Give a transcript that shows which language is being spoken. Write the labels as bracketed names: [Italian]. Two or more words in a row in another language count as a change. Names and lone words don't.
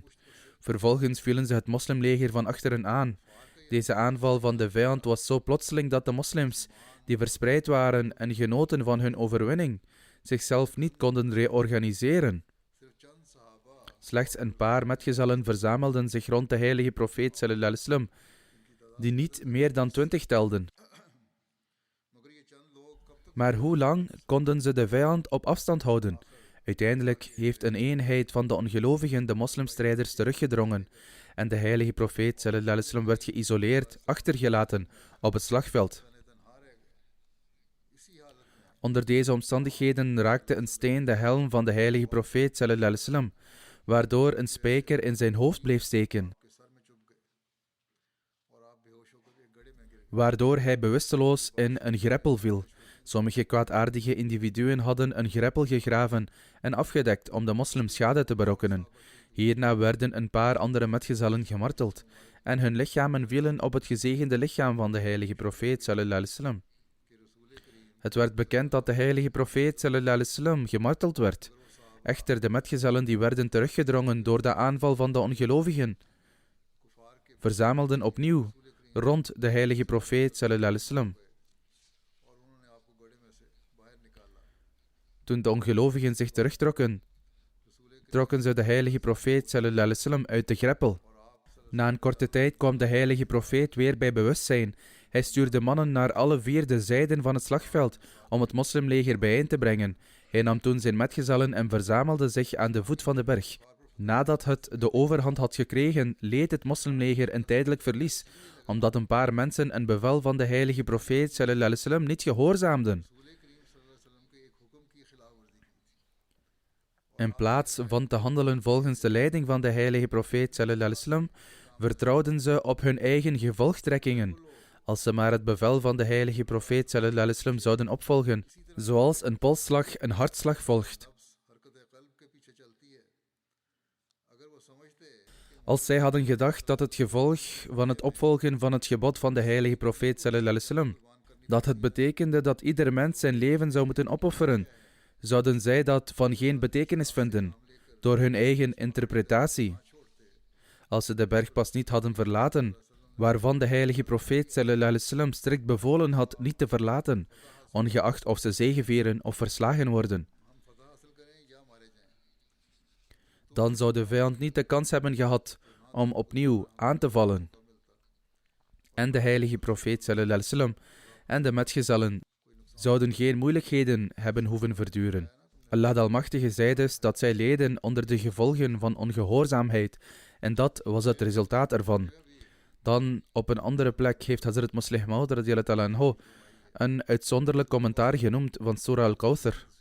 [Dutch] Vervolgens vielen ze het moslimleger van achteren aan. Deze aanval van de vijand was zo plotseling dat de moslims, die verspreid waren en genoten van hun overwinning, zichzelf niet konden reorganiseren. Slechts een paar metgezellen verzamelden zich rond de heilige profeet [Arabic] صلى الله عليه وسلم, [Dutch] die niet meer dan 20 telden. Maar hoe lang konden ze de vijand op afstand houden? Uiteindelijk heeft een eenheid van de ongelovigen de moslimstrijders teruggedrongen en de heilige profeet [Arabic] صلى الله عليه وسلم [Dutch] werd geïsoleerd, achtergelaten op het slagveld. Onder deze omstandigheden raakte een steen de helm van de heilige profeet [Arabic] صلى الله عليه وسلم, [Dutch] waardoor een spijker in zijn hoofd bleef steken, waardoor hij bewusteloos in een greppel viel. Sommige kwaadaardige individuen hadden een greppel gegraven en afgedekt om de moslims schade te berokkenen. Hierna werden een paar andere metgezellen gemarteld en hun lichamen vielen op het gezegende lichaam van de heilige profeet [Arabic] صلى الله عليه وسلم. [Dutch] Het werd bekend dat de heilige profeet [Arabic] صلى الله عليه وسلم [Dutch] gemarteld werd. Echter, de metgezellen die werden teruggedrongen door de aanval van de ongelovigen, verzamelden opnieuw rond de heilige profeet [Arabic] صلى الله عليه وسلم. [Dutch] Toen de ongelovigen zich terugtrokken, trokken ze de heilige profeet [Arabic] صلى الله عليه وسلم [Dutch] uit de greppel. Na een korte tijd kwam de heilige profeet weer bij bewustzijn. Hij stuurde mannen naar alle 4 zijden van het slagveld om het moslimleger bijeen te brengen. Hij nam toen zijn metgezellen en verzamelde zich aan de voet van de berg. Nadat het de overhand had gekregen, leed het moslimleger een tijdelijk verlies, omdat een paar mensen een bevel van de heilige profeet [Arabic] صلى الله عليه وسلم [Dutch] niet gehoorzaamden. In plaats van te handelen volgens de leiding van de heilige profeet [Arabic] صلى الله عليه وسلم, [Dutch] vertrouwden ze op hun eigen gevolgtrekkingen. Als ze maar het bevel van de heilige profeet [Arabic] صلى الله عليه وسلم [Dutch] zouden opvolgen, zoals een polsslag een hartslag volgt. Als zij hadden gedacht dat het gevolg van het opvolgen van het gebod van de heilige profeet [Arabic] صلى الله عليه وسلم, [Dutch] dat het betekende dat ieder mens zijn leven zou moeten opofferen, zouden zij dat van geen betekenis vinden, door hun eigen interpretatie. Als ze de bergpas niet hadden verlaten, waarvan de heilige profeet [Arabic] صلى الله عليه وسلم [Dutch] strikt bevolen had niet te verlaten, ongeacht of ze zegevieren of verslagen worden, dan zou de vijand niet de kans hebben gehad om opnieuw aan te vallen. En de heilige profeet [Arabic] صلى الله عليه وسلم [Dutch] en de metgezellen zouden geen moeilijkheden hebben hoeven verduren. Allah de Almachtige zei dus dat zij leden onder de gevolgen van ongehoorzaamheid en dat was het resultaat ervan. Dan op een andere plek heeft Hazrat Muslih Maud [Arabic] رضي الله عنه [Dutch] een uitzonderlijk commentaar genoemd van Surah Al-Kawthar.